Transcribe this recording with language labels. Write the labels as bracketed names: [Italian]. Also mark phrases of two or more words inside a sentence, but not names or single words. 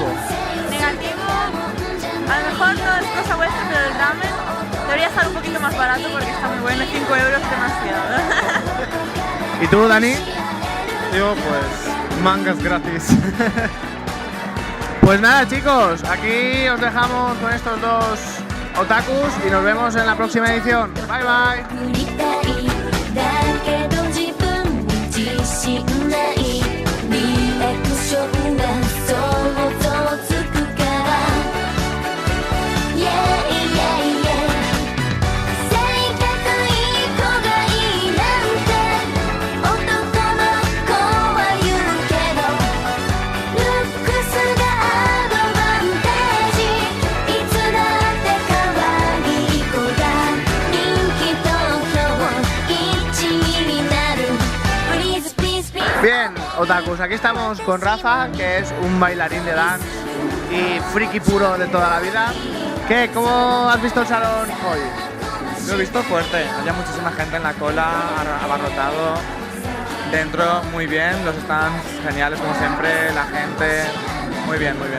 [Spanish] Negativo, a lo mejor no es cosa vuestra, pero el ramen debería estar un poquito más barato porque está muy bueno, 5 euros es demasiado. ¿Y tú, Dani? Yo pues mangas gratis. Pues nada, chicos, aquí os dejamos con estos dos otakus y nos vemos en la próxima edición. [English] Bye, bye. [Japanese] 振りたいだけど自分に自信ないリアクションが想像つくから [English] Yeah yeah yeah [Japanese] 性格いい子がいいなんて男の子は言うけどルックスがアドバンテージいつだって可愛い子が人気東京1位になる [English] Please please please [Spanish] Bien, otakus, aquí estamos con Rafa, que es un bailarín de dance y friki puro de toda la vida. ¿Qué? ¿Cómo has visto el salón hoy? Lo he visto fuerte, había muchísima gente en la cola, abarrotado. Dentro muy bien, los stands geniales como siempre, la gente, muy bien, muy bien.